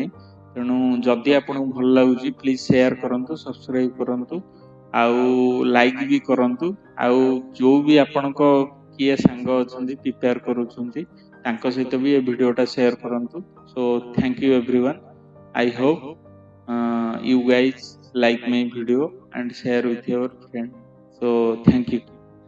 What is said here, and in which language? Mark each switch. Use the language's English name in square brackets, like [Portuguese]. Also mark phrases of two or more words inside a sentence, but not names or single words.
[Odia] ତେଣୁ ଯଦି ଆପଣଙ୍କୁ ଭଲ ଲାଗୁଛି [English] please share [Odia] କରନ୍ତୁ, ସବସ୍କ୍ରାଇବ୍ କରନ୍ତୁ, ଆଉ ଲାଇକ୍ ବି କରନ୍ତୁ। ଆଉ ଯୋଉ ବି ଆପଣଙ୍କ କିଏ ସାଙ୍ଗ ଅଛନ୍ତି ପ୍ରିପେୟାର କରୁଛନ୍ତି, ତାଙ୍କ ସହିତ ବି ଏ ଭିଡ଼ିଓଟା ସେୟାର କରନ୍ତୁ। [English] so thank you everyone. I hope you guys like my video and share with your friends. So thank you.